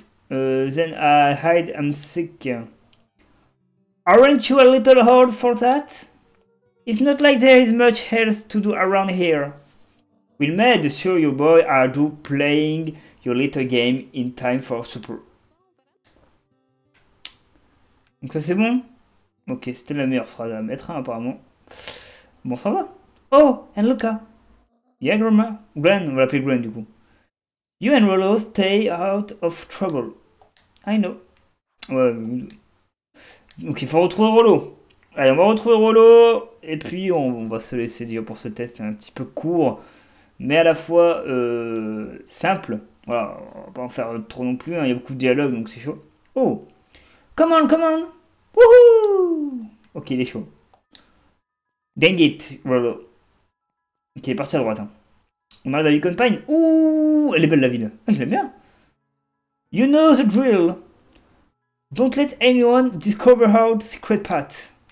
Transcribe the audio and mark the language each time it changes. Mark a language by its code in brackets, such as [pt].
[en] Then I hide, I'm sick. Aren't you a little old for that? It's not like there is much else to do around here. We'll make sure you boy are do playing your little game in time for super. [fr] Donc ça c'est bon? Ok, c'était la meilleure phrase à mettre hein, apparemment. Bon ça va. [en] Oh, and Luca. Yeah, Grandma. [fr] Gwen, on va l'appeler Gwen du coup. [en] You and Rollo stay out of trouble. I know. [fr] Ouais. Donc il faut retrouver Rollo. Allez, on va retrouver Rollo. Et puis on va se laisser dire pour ce test. C'est un petit peu court. Mais à la fois simple. Voilà, on va pas en faire trop non plus. Hein. Il y a beaucoup de dialogue donc c'est chaud. [en] Oh! Come on, come on! Wouhou! [fr] Ok, il est chaud. [en] Dang it, [fr] Rollo. Ok, il est parti à droite. Hein. On arrive à Beacon Pine. Ouh, elle est belle la ville. Ah, je l'aime bien. [en] You know the drill. Don't let anyone discover our secret path.